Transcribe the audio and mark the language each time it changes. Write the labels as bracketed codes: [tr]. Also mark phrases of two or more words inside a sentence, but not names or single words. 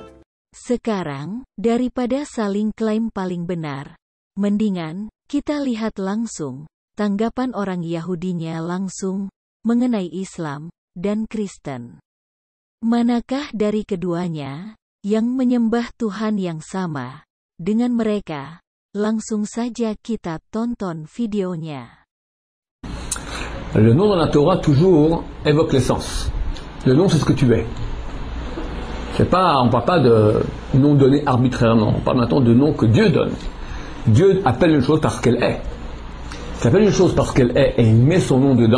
[id] Sekarang, daripada saling klaim paling benar, mendingan kita lihat langsung tanggapan orang Yahudinya langsung mengenai Islam dan Kristen. Manakah dari keduanya yang menyembah Tuhan yang sama dengan mereka? Langsung saja kita tonton videonya. [fr] Le nom dans la Torah toujours évoque l'essence. Le nom, c'est ce que tu es. On ne parle pas de nom donné arbitrairement. On parle maintenant de nom que Dieu donne. Dieu appelle une chose parce qu'elle est. Il appelle une chose parce qu'elle est et il met son nom dedans.